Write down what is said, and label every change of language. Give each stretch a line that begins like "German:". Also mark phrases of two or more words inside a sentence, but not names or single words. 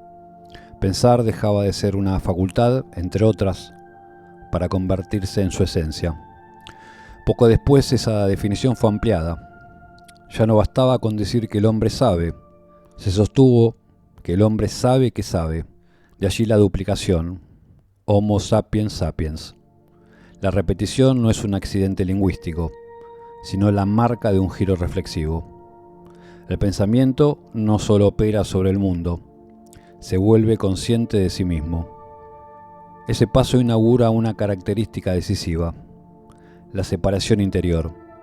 Spanish: Pensar dejaba de ser una facultad, entre otras, para convertirse en su esencia. Poco después esa definición fue ampliada. Ya no bastaba con decir que el hombre sabe. Se sostuvo que el hombre sabe que sabe. De allí la duplicación.
Latin: Homo sapiens sapiens.
Spanish: La repetición no es un accidente lingüístico, sino la marca de un giro reflexivo. El pensamiento no solo opera sobre el mundo, se vuelve consciente de sí mismo. Ese paso inaugura una característica decisiva, la separación interior.